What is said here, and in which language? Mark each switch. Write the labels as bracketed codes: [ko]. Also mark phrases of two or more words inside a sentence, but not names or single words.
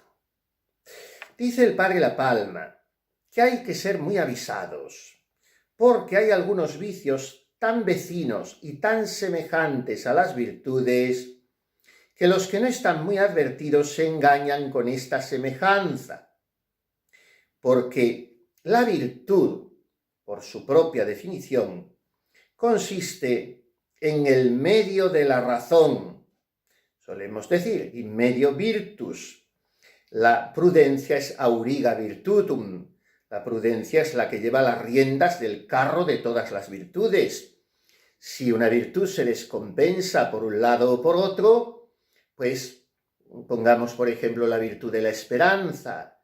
[es] Dice el padre La Palma que hay que ser muy avisados, porque hay algunos vicios tan vecinos y tan semejantes a las virtudes que los que no están muy advertidos se engañan con esta semejanza, porque la virtud, por su propia definición, consiste en el medio de la razón. Solemos decir, [la] in medio virtus. [es] La prudencia es [la] auriga virtutum. [es] La prudencia es la que lleva las riendas del carro de todas las virtudes. Si una virtud se descompensa por un lado o por otro, pues pongamos por ejemplo la virtud de la esperanza.